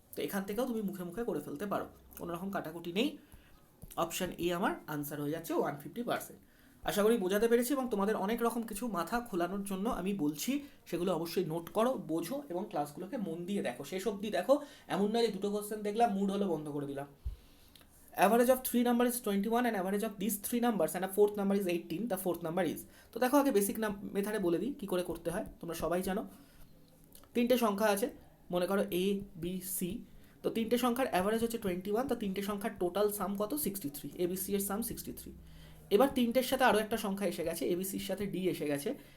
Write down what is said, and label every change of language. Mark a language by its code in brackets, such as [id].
[bn] তো এখান থেকেও তুমি মুখে মুখে করে ফেলতে পারো, কোনো রকম কাটাকুটি নেই। অপশান এ আমার আনসার হয়ে যাচ্ছে 150%। আশা করি বোঝাতে পেরেছি, এবং তোমাদের অনেক রকম কিছু মাথা খোলানোর জন্য আমি বলছি, সেগুলো অবশ্যই নোট করো, বোঝো এবং ক্লাসগুলোকে মন দিয়ে দেখো, শেষ অবধি দেখো। এমন নয় যে দুটো কোশ্চেন দেখলাম মুড হলো বন্ধ করে দিলাম। [en] Average of 3 number is 21 and average of these 3 numbers and a fourth number is 18, the fourth number is। [bn] তো দেখো আগে বেসিক মেথডে বলে দিই কী করে করতে হয়, তোমরা সবাই জানো। তিনটে সংখ্যা আছে, মনে করো এ বি সি। তো তিনটে সংখ্যার অ্যাভারেজ হচ্ছে 21, তো তিনটে সংখ্যার টোটাল সাম কত? 63। এবিসি এর সাম 63। এবার তিনটের সাথে আরও একটা সংখ্যা এসে গেছে, এবিসির সাথে ডি এসে গেছে।